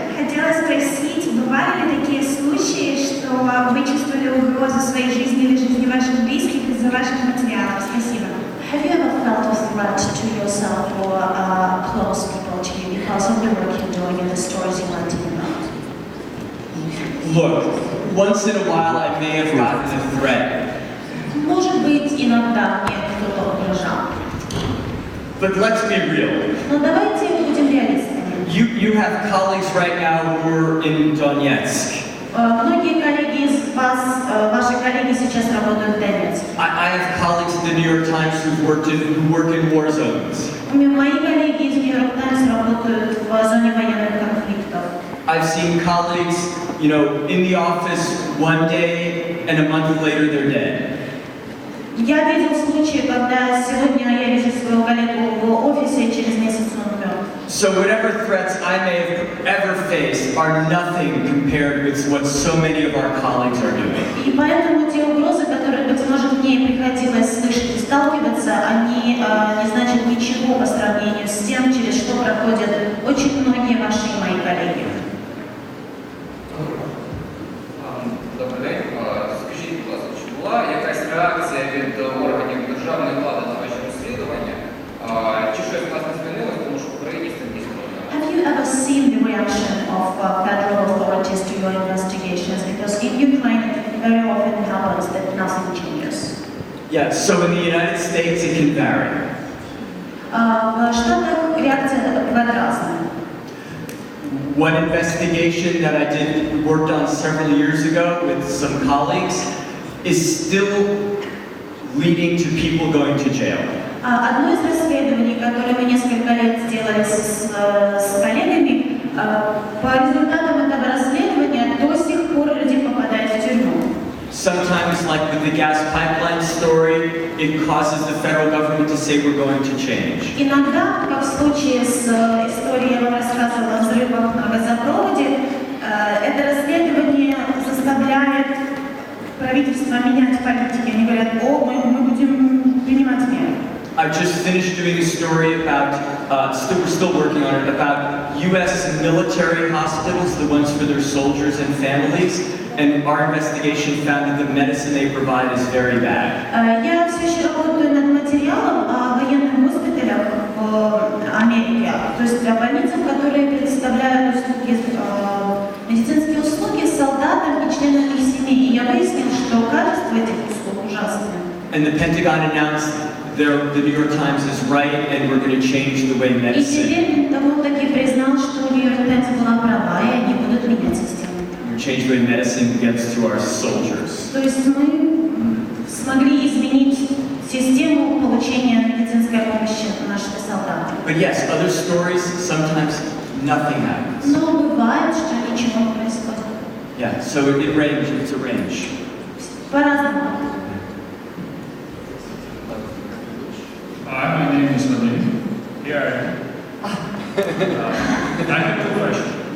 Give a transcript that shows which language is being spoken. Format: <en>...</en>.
<ru>Хотела спросить, бывали ли такие случаи, что вы чувствовали угрозу своей жизни или жизни ваших близких из-за ваших материалов? Спасибо.</ru> <en>Have you ever felt a threat to yourself or close people to you because of the work you're doing and the stories you're writing about? Look, once in a while I may have gotten a threat.</en> <ru>Может быть, иногда мне кто-то угрожал.</ru> <en>But let's be real.</en> <ru>Но давайте будем реалистами.</ru> <en>You have colleagues right now who are in Donetsk.</en> <ru>Многие коллеги из вас, ваши коллеги сейчас работают в Донецке.</ru> <en>I have colleagues at the New York Times who work in war zones.</en> <ru>Мои коллеги из Нью Йорк Таймс работают в зоне военных конфликтов.</ru> <en>I've seen colleagues, you know, in the office one day and a month later they're dead.</en> <ru>Я видел случаи, когда сегодня я вижу своего коллегу в офисе, и через месяц он умер.</ru> <en>So whatever threats I may have ever faced are nothing compared with what so many of our colleagues are doing.</en> <ru>И поэтому те угрозы, которые, быть может, мне приходилось слышать и сталкиваться, они не значат ничего по сравнению с тем, через что проходят очень многие ваши и мои коллеги.</ru> <uk>Добрий день. Скажіть, будь ласка, чи була якась реакція від органів державної влади на ваші розслідування? Чи щось у вас не змінилось, тому що в Україні це дійсно проблема?</uk> <en>Have you ever seen the reaction of federal authorities to your investigations? Because in Ukraine it very often happens that nothing changes. Yeah, so in the United States it can vary.</en> <ru>В Штатах реакция бывает разная.</ru> <en>One investigation that I worked on several years ago with some colleagues is still leading to people going to jail.</en> <ru>Одно из расследований, которое мы несколько лет сделали с коллегами, по результатам этого расследования до сих пор люди попадают в тюрьму.</ru> <en>Sometimes, like with the gas pipeline story, it causes the federal government to say we're going to change.</en> <ru>Иногда, как в случае с историей, я вам рассказывала о взрывах на газопроводе, это расследование заставляет правительство менять политики. Они говорят, мы будем принимать меры.</ru> <en>I've just finished doing a story about, we're still working on it, about U.S. military hospitals, the ones for their soldiers and families, and our investigation found that the medicine they provide is very bad.</en> <ru>Я все еще работаю над материалом о военных госпиталях в Америке, то есть о больницах, которые предоставляют медицинские услуги солдатам и членам их семей. И я выяснил, что качество этих услуг ужасное.</ru> <en>And the Pentagon announced the New York Times is right, and we're going to change the way medicine.</en> <ru>И теперь Пентагон таки признал, что Нью Йорк Таймс была права, и они будут менять систему.</ru> <en>Change the way medicine gets to our soldiers.</en> <ru>То есть мы смогли изменить систему получения медицинской помощи нашим солдатам.</ru> <en>But yes, other stories, sometimes nothing happens.</en> <ru>Но бывает, что ничего не происходит.</ru> <en>Yeah, so it ranges, it's a range.</en> <ru>По-разному.</ru> <en>Hi, my name is Vadim. Here I have two questions.</en>